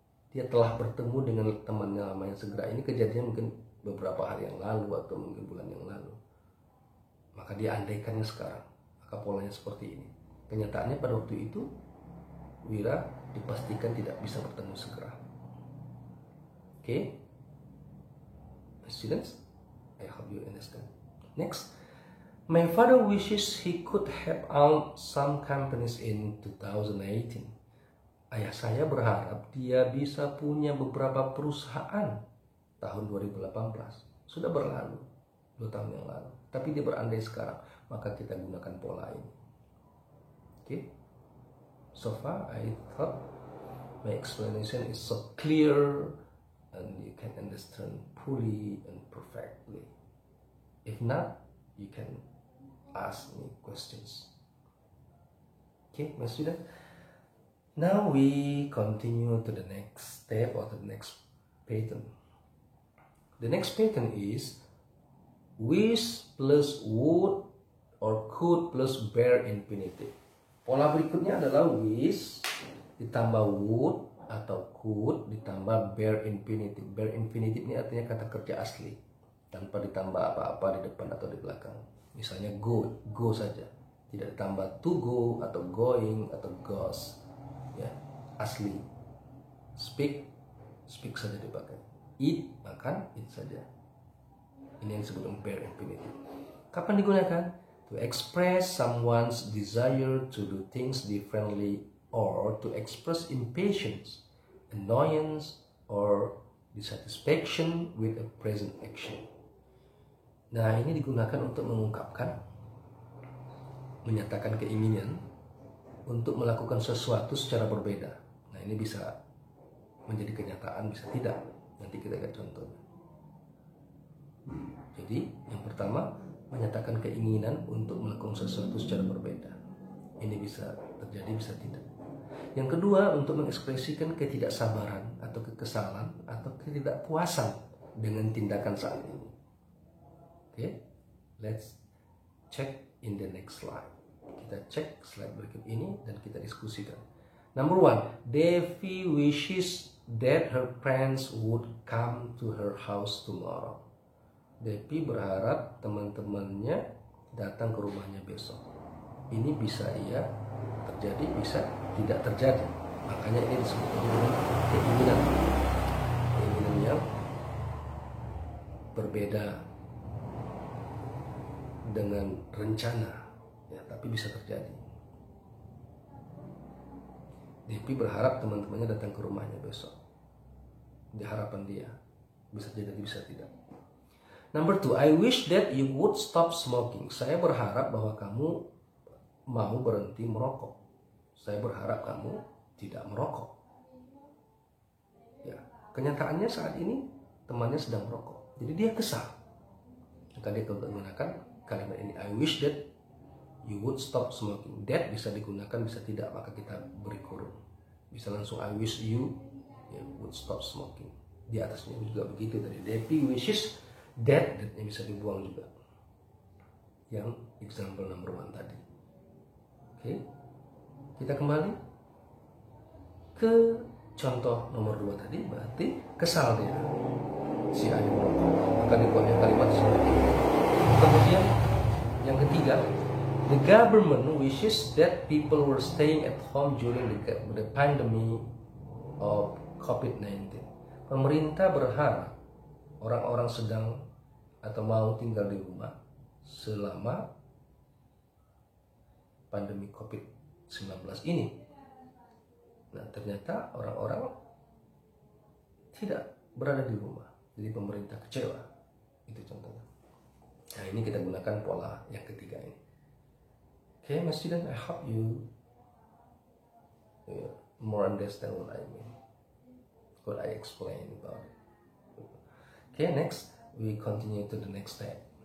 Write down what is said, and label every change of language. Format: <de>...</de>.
<id>Dia telah bertemu dengan temannya lamanya segera. Ini kejadian mungkin beberapa hari yang lalu atau mungkin bulan yang lalu. Maka dia andaikannya sekarang. Maka polanya seperti ini. Kenyataannya pada waktu itu Wira dipastikan tidak bisa bertemu segera.</id> <en>Okay? Students, I hope you understand. Next, my father wishes he could have owned some companies in 2018.</en> <id>Ayah saya berharap dia bisa punya beberapa perusahaan tahun 2018. Sudah berlalu 2 tahun yang lalu. Tapi dia berandai sekarang. Maka kita gunakan pola ini. Okay?</id> <en>So far, I thought my explanation is so clear and you can understand fully and perfectly. If not, you can ask me questions. Okay, my student. Now we continue to the next step or the next pattern. The next pattern is wish plus would or could plus bare infinitive.</en> <id>Pola berikutnya adalah wish ditambah would atau could ditambah bare infinitive. Bare infinitive ini artinya kata kerja asli tanpa ditambah apa-apa di depan atau di belakang. Misalnya go saja, tidak ditambah to go atau going atau goes. Ya, asli. Speak saja dipakai. Eat, makan, eat saja. Ini yang disebut bare infinitive. Kapan digunakan?</id> <en>To express someone's desire to do things differently or to express impatience, annoyance, or dissatisfaction with a present action.</en> <id>Nah, ini digunakan untuk mengungkapkan, menyatakan keinginan untuk melakukan sesuatu secara berbeda. Nah, ini bisa menjadi kenyataan, bisa tidak. Nanti kita lihat contohnya. Jadi, yang pertama, menyatakan keinginan untuk melakukan sesuatu secara berbeda. Ini bisa terjadi, bisa tidak. Yang kedua, untuk mengekspresikan ketidaksabaran atau kekesalan atau ketidakpuasan dengan tindakan saat ini.</id> <en>Oke, let's check in the next slide.</en> <id>Kita cek slide berikut ini dan kita diskusikan.</id> <en>Number 1, Devi wishes that her friends would come to her house tomorrow.</en> <id>Devi berharap teman-temannya datang ke rumahnya besok. Ini bisa iya terjadi, bisa tidak terjadi. Makanya ini disebut dengan keinginan. Keinginan yang berbeda dengan rencana, ya, tapi bisa terjadi. Devi berharap teman-temannya datang ke rumahnya besok. Di harapan dia, bisa jadi, bisa tidak.</id> <en>Number 2, I wish that you would stop smoking.</en> <id>Saya berharap bahwa kamu mau berhenti merokok. Saya berharap kamu tidak merokok. Ya, kenyataannya saat ini temannya sedang merokok. Jadi dia kesal. Maka dia menggunakan kalimat ini,</id> <en>I wish that you would stop smoking.</en> <id>That bisa digunakan, bisa tidak, maka kita beri kurung. Bisa langsung</id> <en>I wish you would stop smoking.</en> <id>Di atasnya juga begitu tadi.</id> <en>Devi wishes that,</en> <id>that bisa dibuang juga. yang</id> <en>example number 1</en> <id>tadi. Oke, kita kembali ke contoh nomor 2 tadi. Berarti kesal dia, si A merokok, maka dibuatnya kalimat seperti ini. Kemudian yang ketiga,</id> <en>the government wishes that people were staying at home during the pandemic of COVID-19.</en> <id>Pemerintah berharap orang-orang sedang atau mau tinggal di rumah selama pandemi COVID-19 ini. Nah, ternyata orang-orang tidak berada di rumah, jadi pemerintah kecewa. Itu contohnya. Nah, ini kita gunakan pola yang ketiga ini.</id> <en>Okay, my student, I hope you more understand what I mean, what I explain about it. Okay, next we continue to the next step.</en>